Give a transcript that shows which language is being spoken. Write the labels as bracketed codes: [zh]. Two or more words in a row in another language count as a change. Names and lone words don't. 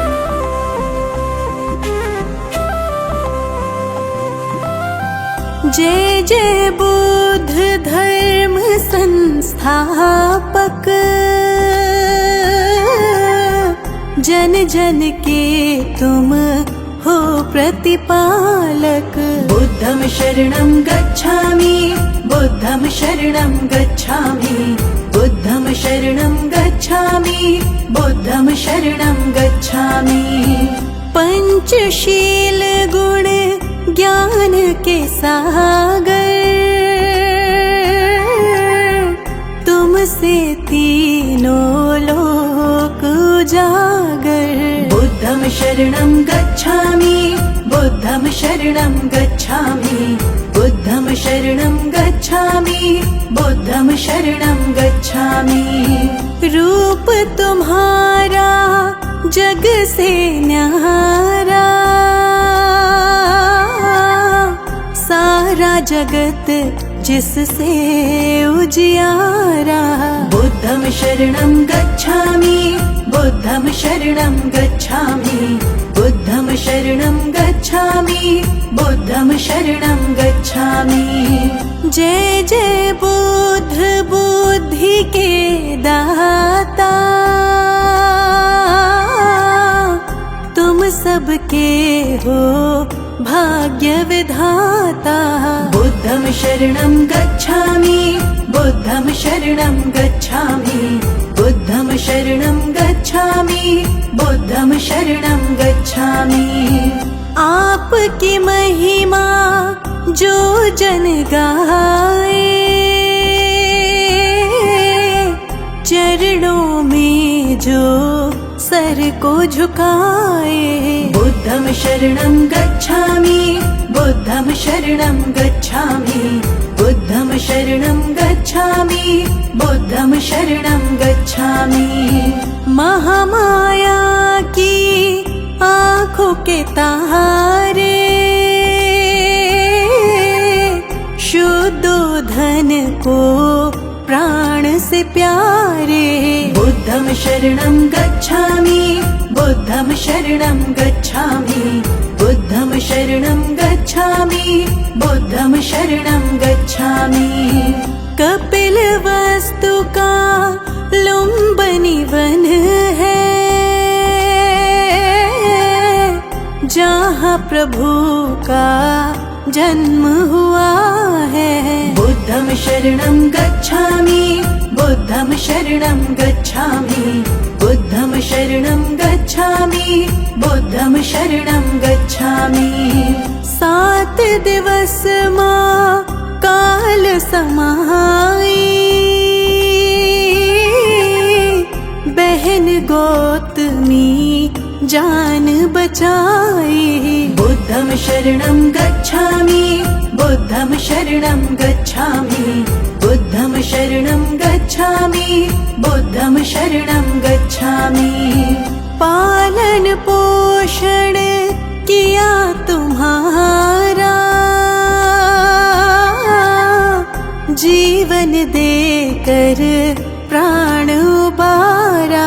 [hi] जय जय बुद्ध धर्म संस्थापक, जन जन के तुम हो प्रतिपालक। [pi] बुद्धं शरणं गच्छामि, बुद्धं शरणं गच्छामि, बुद्धं शरणं गच्छामि, बुद्धं शरणं गच्छामि। [hi] पंचशील गुण ज्ञान के सागर, तुमसे तीनों लोक उजागर। [pi] बुद्धं शरणं गच्छामि, बुद्धं शरणं गच्छामि, बुद्धं शरणं गच्छामि, बुद्धं शरणं गच्छामि। [hi] रूप तुम्हारा जग से न्यारा, सारा जगत जिससे उजियारा। [pi] बुद्धं शरणं गच्छामि, बुद्धं शरणं गच्छामि, बुद्धं शरणं गच्छामि, बुद्धं शरणं गच्छामि। [hi] जय जय बुद्ध बुद्धि के दाता, तुम सबके हो भाग्य विधाता। [pi] बुद्धं शरणं गच्छामि, बुद्धं शरणं गच्छामि, बुद्धं शरणं गच्छामि, बुद्धं शरणं गच्छामि। [hi] आपकी महिमा जो जन गाए, चरणों में जो सर को झुकाए। [pi] बुद्धं शरणं गच्छामि, बुद्धं शरणं गच्छामि, बुद्धं शरणं गच्छामि, बुद्धं शरणं गच्छामि। [hi] महामाया की आँखों के तारे, शुद्ध धन को प्राण से प्यारे। [pi] बुद्धं शरणं गच्छामि, बुद्धं शरणं गच्छामि, बुद्धं शरणं गच्छामि, बुद्धं शरणं गच्छामि। [hi] कपिल वस्तु का लुम्बिनी वन है, जहाँ प्रभु का जन्म हुआ है। [pi] बुद्धं शरणं गच्छामि, बुद्धं शरणं गच्छामि, बुद्धं शरणं गच्छामि, बुद्धं शरणं गच्छामि। [hi] 7 दिवस माँ काल समाई, बहन गौतमी जान बचाई। [pi] बुद्धं शरणं गच्छामि, बुद्धं शरणं गच्छामि, बुद्धं शरणं गच्छामि, बुद्धं शरणं गच्छामि। [hi] पालन पोषण किया तुम्हारा, जीवन देकर प्राण उबारा।